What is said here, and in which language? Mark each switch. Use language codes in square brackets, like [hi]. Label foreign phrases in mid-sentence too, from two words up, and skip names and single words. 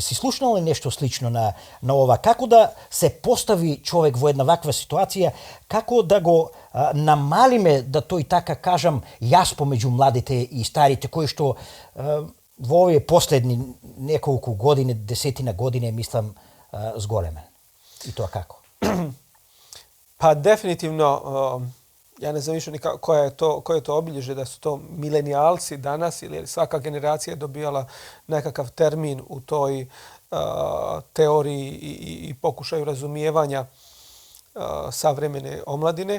[mk] Си слушнал ли нешто слично на ова? Како да се постави човек во една ваква ситуација? Како да го намалиме, да тој така кажам, јас помеѓу младите и старите, кои што во овие последни неколку години, десетина години, мислам, зголемен? И тоа како? [bs] Pa definitivno, ja ne znam više ni koje je to obilježje, da su to milenijalci danas ili svaka generacija je dobijala nekakav termin u toj teoriji i pokušaju razumijevanja savremene omladine.